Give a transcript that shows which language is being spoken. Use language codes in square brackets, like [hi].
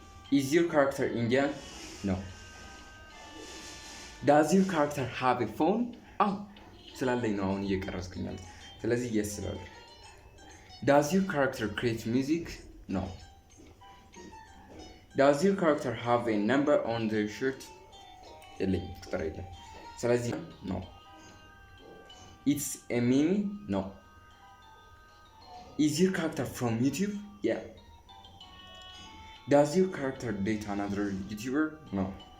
[en] Is your character Indian? No. Does your character have a phone? [am] ስላለኝ ነው አሁን እየቀረስኩኝ ያለው። ስለዚህ yes ስላለ። [en] Does your character create music? No. Does your character have a number on their shirt? [am] የለኝ ቁጥር የለም። ስለዚህ [en] no. It's a meme? No. Is your character from YouTube? Yeah. Does your character date another YouTuber? No.